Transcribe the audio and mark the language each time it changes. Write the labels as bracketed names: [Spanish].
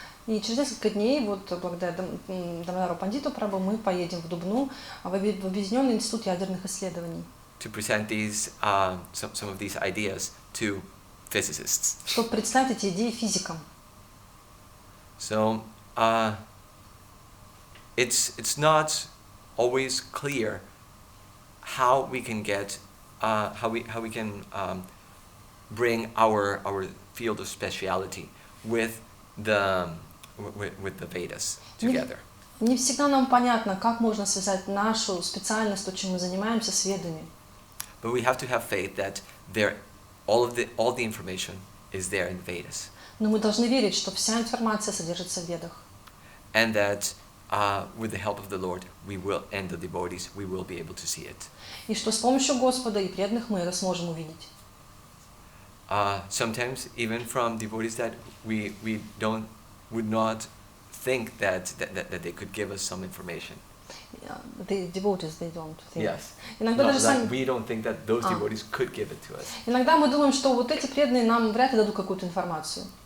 [Russian] И через несколько дней, вот благодаря Дамодару Пандиту Прабху, мы поедем в Дубну, в Объединенный институт ядерных исследований. [English] To present some of these ideas to physicists. [Russian] Чтобы представить эти идеи физикам. [English] So it's not always clear how we can get how we can bring our field of speciality with the Vedas together. [Russian] Не всегда нам понятно, как можно связать нашу специальность, то, чем мы занимаемся, с ведами. [English] But we have to have faith that all the information is there in Vedas. [Russian] Но мы должны верить, что вся информация содержится в ведах. [English] And that with the help of the Lord, and the devotees, we will be able to see it. [Russian] И что с помощью Господа и преданных мы это сможем увидеть. [English] Sometimes even from devotees that we would not think that they could give us some information. The devotees, they don't think. Yes. [Russian] Иногда даже сами. [English] We don't think that those devotees could give it to us. [Russian] Иногда мы думаем, что вот эти преданные нам вряд ли дадут какую-то информацию.